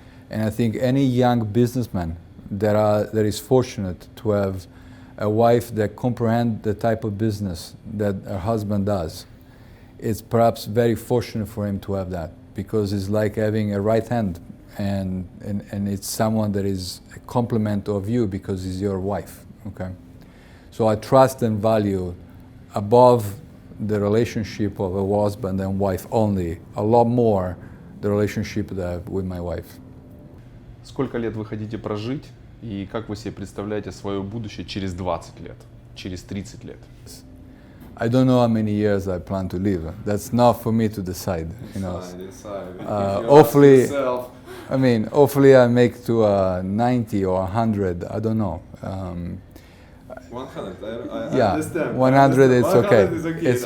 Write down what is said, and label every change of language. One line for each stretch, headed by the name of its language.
English: And I think any young businessman that is fortunate to have a wife that comprehends the type of business that her husband does, it's perhaps very fortunate for him to have that, because it's like having a right hand, and it's someone that is a complement of you because he's your wife, okay? So I trust and value above the relationship of a husband and wife only, a lot more the relationship that I have with my wife.
Russian: Сколько лет вы хотите прожить и как вы себе представляете свое будущее через 20 лет, через 30 лет?
English: I don't know how many years I plan to live. That's not for me to decide. You know. Hopefully, I mean, hopefully I make to 90 or 100. I don't know. 100. I Yeah, understand. 100. It's okay. It's